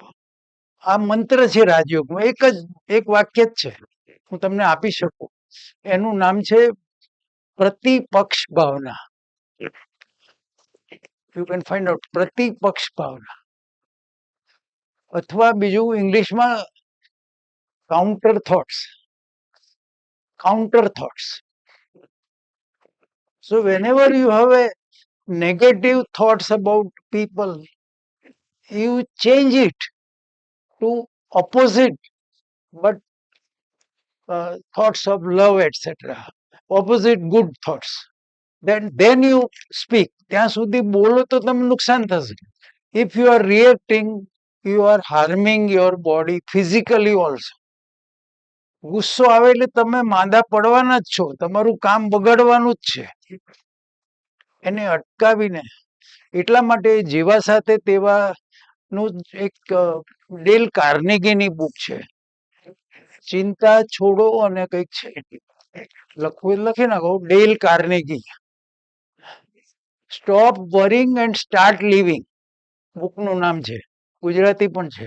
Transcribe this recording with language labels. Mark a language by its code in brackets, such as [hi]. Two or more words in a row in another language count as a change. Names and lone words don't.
[gu] આ મંત્ર છે રાજયોગમાં, એક વાક્ય જ છે, હું તમને આપી શકું. એનું નામ છે પ્રતિપક્ષ ભાવના. [en] you can find out, [gu] પ્રતિપક્ષ ભાવના. [en] અથવા બીજું ઇંગ્લિશમાં counter thoughts. So whenever you have a negative thoughts about people, you change it to opposite, but thoughts of love, etc., opposite good thoughts. Then you speak. [gu] ત્યાં સુધી બોલો તો તમને નુકસાન થશે. [en] If you are reacting, you are harming your body physically also. [gu] ગુસ્સો આવે એટલે તમે માંદા પડવાના જ છો, તમારું કામ બગડવાનું જ છે. એને અટકાવીને, એટલા માટે જેવા સાથે તેવા નું એક ડેલ કાર્નેગીની બુક છે, ચિંતા છોડો અને કંઈક છે, લખવું લખી નાખો, ડેલ કાર્નેગી, સ્ટોપ વરિંગ એન્ડ સ્ટાર્ટ લિવિંગ બુકનું નામ છે, ગુજરાતી પણ છે.